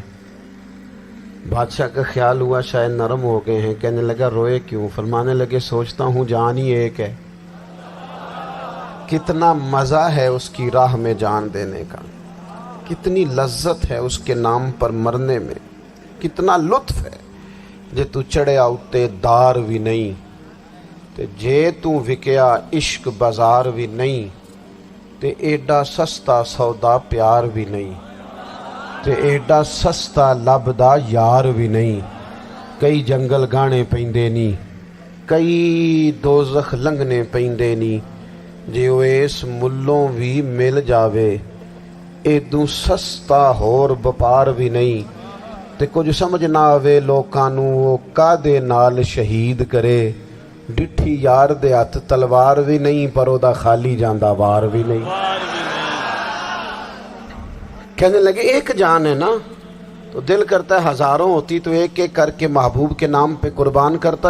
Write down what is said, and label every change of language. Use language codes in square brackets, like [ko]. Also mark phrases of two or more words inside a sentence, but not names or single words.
[ur] بادشاہ کا خیال ہوا شاید نرم ہو گئے ہیں. کہنے لگا روئے کیوں؟ فرمانے لگے سوچتا ہوں جان ہی ایک ہے، کتنا مزہ ہے اس کی راہ میں جان دینے کا، کتنی لذت ہے اس کے نام پر مرنے میں، کتنا لطف ہے. [pa] جے تو چڑھیا اتے دار بھی نہیں تے جے تو وکیا عشق بازار بھی نہیں تے ایڈا سستا سودا پیار بھی نہیں تے ایڈا سستا لبدا یار بھی نہیں. کئی جنگل گانے پیندے نی، کئی دوزخ لنگنے پیندے نی، جے او اس ملوں بھی مل جاوے ایدوں سستا ہور بپار بھی نہیں. تے کچھ سمجھ نہ آوے لوکاں نوں او کادے نال شہید کرے، ڈٹھی یار دے ہاتھ تلوار بھی نہیں پر او دا خالی جاندا وار بھی نہیں. [ur] کہنے لگے ایک جان ہے نا، تو دل کرتا ہے ہزاروں ہوتی تو ایک ایک کر کے محبوب کے نام پہ قربان کرتا.